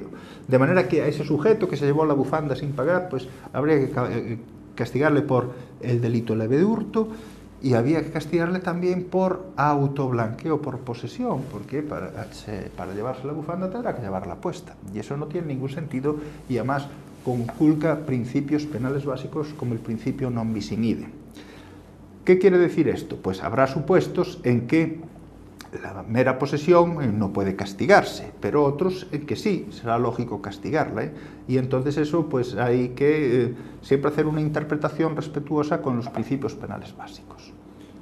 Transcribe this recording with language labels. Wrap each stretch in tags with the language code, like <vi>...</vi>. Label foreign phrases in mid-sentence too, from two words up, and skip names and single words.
<es>De manera que a ese sujeto que se llevó la bufanda sin pagar, pues habría que castigarle por el delito leve de hurto, y había que castigarle también por autoblanqueo, por posesión, porque para llevarse la bufanda tendrá que llevarla puesta. Y eso no tiene ningún sentido y además conculca principios penales básicos como el principio</es> <la>non bis in idem.</la> <es>¿Qué quiere decir esto? Pues habrá supuestos en que la mera posesión no puede castigarse, pero otros en que sí, será lógico castigarla, y entonces eso pues hay que siempre hacer una interpretación respetuosa con los principios penales básicos.</es>